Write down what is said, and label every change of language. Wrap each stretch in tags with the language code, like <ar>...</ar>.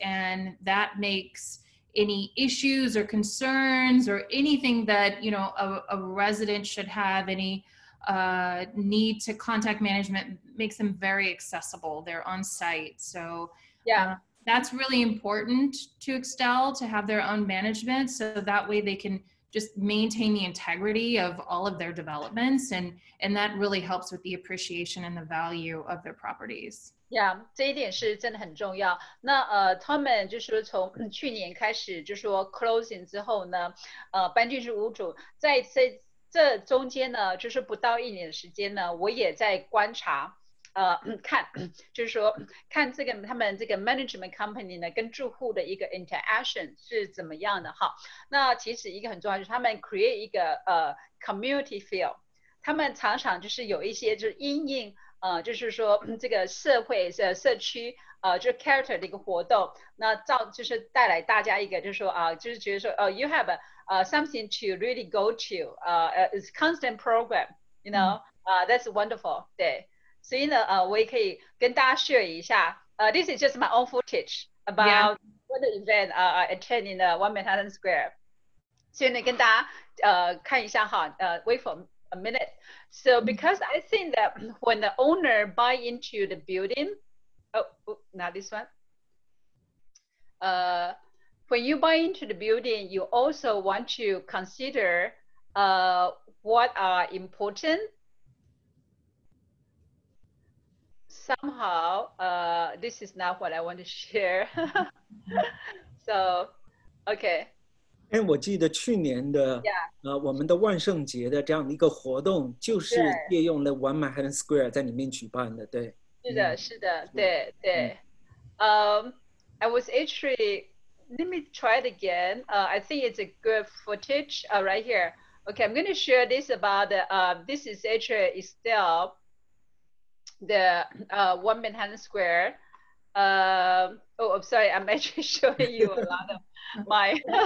<en>And that makes any issues or concerns or anything that, you know, a resident should have, any need to contact management, makes them very accessible. They're on site. So yeah, that's really important to Extell, to have their own management. So that way they can just maintain the integrity of all of their developments, and that really helps with the appreciation and the value of their properties.</en> <zh>Yeah， 这一点是真的很重要。那他们就是说从去年开始，就说 closing 之后呢，搬进去屋主，在这中间呢，就是不到1年的时间呢，我也在观察。看，就是说看这个他们这个 management company 呢跟住户的一个 interaction 是怎么样的哈。那其实一个很重要就是他们 create 一个community feel， 他们常常就是有一些就是因应就是说这个社区就是 character 的一个活动，那就是带来大家一个就是说就是觉得说</zh> <en>you have something to really go to it's constant program you know that's wonderful</en> <zh>对。所以呢，我也可以跟大家 share 一下。</zh> <en>This is just my own footage about what the event I attend in One Manhattan Square。</en> <zh>所以呢，跟大家看一下哈。</zh> <en>Wait for a minute. So because I think that when the owner buy into the building, not this one. When you buy into the building, you also want to consider what are important. Somehow, this is not what I want to share. So, okay.</en> <zh>我记得去年的我们的万圣节的这样的一个活动，就是借用了 One Manhattan Square 在里面举办的，对。是的，是的，对对。</zh> <en>I was actually, let me try it again. I think it's a good footage right here. Okay, I'm going to share this about this is actually Extell. The One Manhattan Square. I'm sorry, I'm actually showing you a lot of my.</en>